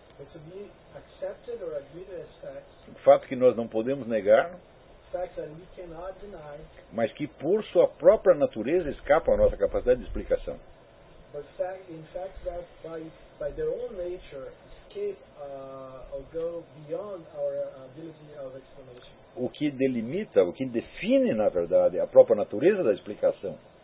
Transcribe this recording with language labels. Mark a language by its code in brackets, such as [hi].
[en] But to be accepted or admitted as facts, [pt] um fato que nós não podemos negar, [en] facts that we cannot deny, [pt] mas que por sua própria natureza escapa à nossa capacidade de explicação. [en] But facts in fact that by their own nature escape or go beyond our ability of explanation. [pt] O que delimita, o que define, na verdade, a própria natureza da explicação.